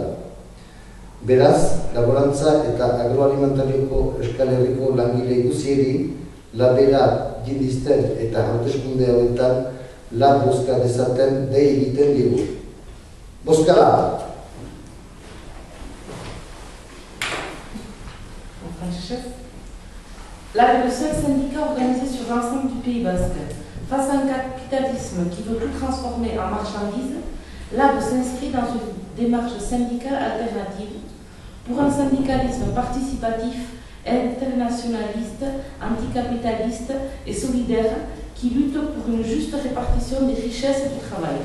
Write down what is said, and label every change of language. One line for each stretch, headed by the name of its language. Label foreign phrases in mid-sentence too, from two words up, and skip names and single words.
Basque: Beraz, laborantza eta agroalimentarioko Euskal Herriko langile guzieri, labera jindizten eta hauteskunde hauetan lan bozka dezaten dei egiten digu. Bozkala!
French: L'AB est le seul syndicat organisé sur l'ensemble du Pays Basque. Face à un capitalisme qui veut tout transformer en marchandise, l'AB s'inscrit dans une démarche syndicale alternative pour un syndicalisme participatif, internationaliste, anticapitaliste et solidaire qui lutte pour une juste répartition des richesses et du travail.